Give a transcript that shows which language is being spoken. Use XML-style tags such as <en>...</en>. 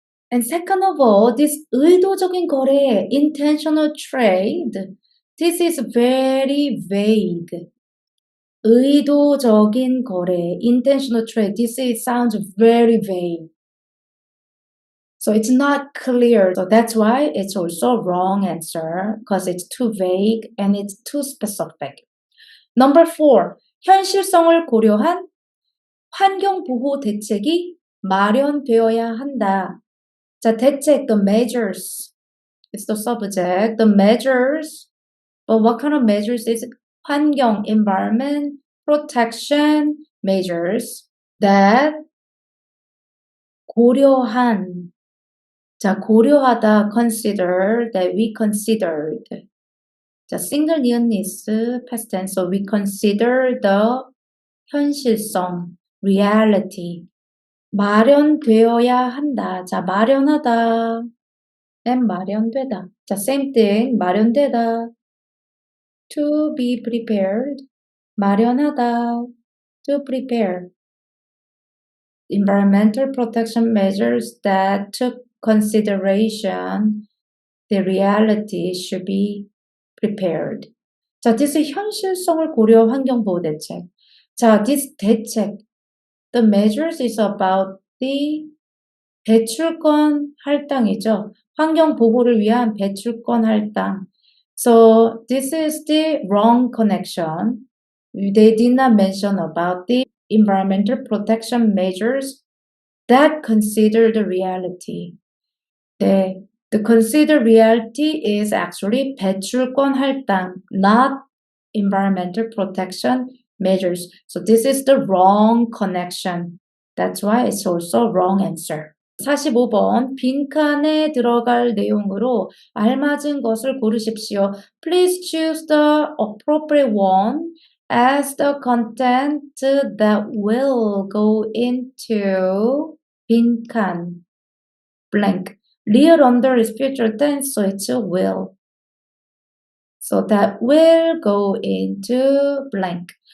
<en>And second of all, this</en> <ko>의도적인 거래,</ko> <en>intentional trade, this is very vague.</en> <ko>의도적인 거래,</ko> <en>intentional trade, sounds very vague. So it's not clear. So that's why it's also wrong answer because it's too vague and it's too specific.</en> <ko>Number 4, 현실성을 고려한 환경보호 대책이 마련되어야 한다. 자, 대책,</ko> <en>the measures. It's the subject. The measures. But what kind of measures is it? 환경, environment, protection measures that</en> <ko>고려한. 자, 고려하다,</ko> <en>consider, that we considered. 자, single nearness, past tense. So we consider the</en> <ko>현실성,</ko> <en>reality.</en> <ko>마련되어야 한다. 자, 마련하다.</ko> <en>and</en> <ko>마련되다. 자,</ko> <en>same thing.</en> <ko>마련되다.</ko> <en>To be prepared. 마련하다. To prepare. Environmental protection measures that took consideration the reality should be prepared.</en> <ko>자,</ko> <en>this</en> <ko>현실성을 고려 환경보호 대책. 자,</ko> <en>this</en> <ko>대책.</ko> <en>The measures is about the</en> <ko>배출권 할당이죠. 환경 보호를 위한 배출권 할당.</ko> <en>So this is the wrong connection. They did not mention about the environmental protection measures that consider the reality. The considered reality is actually 배출권 할당, not environmental protection measures. So this is the wrong connection. That's why it's also wrong answer.</en> <ko>45번 빈칸에 들어갈 내용으로 알맞은 것을 고르십시오.</ko> <en>Please choose the appropriate one as the content that will go into</en> <ko>빈칸</ko> <en>blank. Real under is future tense, so it's a will. So that will go into blank.</en>